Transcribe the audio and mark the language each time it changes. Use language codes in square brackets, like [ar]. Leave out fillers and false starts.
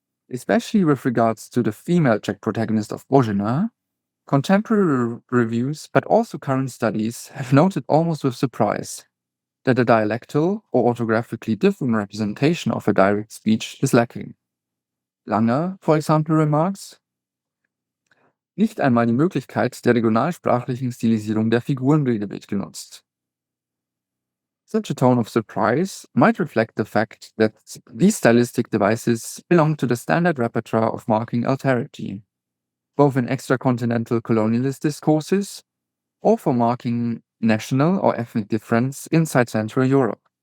[en] Especially with regards to the female Czech protagonist of Bojena, contemporary reviews, but also current studies, have noted almost with surprise that a dialectal or orthographically different representation of a direct speech is lacking. [de] Lange, [en] for example, remarks, [de] nicht einmal die Möglichkeit der regionalsprachlichen Stilisierung der Figurenbilder wird genutzt. [en] Such a tone of surprise might reflect the fact that these stylistic devices belong to the standard repertoire of marking alterity, both in extracontinental colonialist discourses or for marking national or ethnic difference inside Central Europe.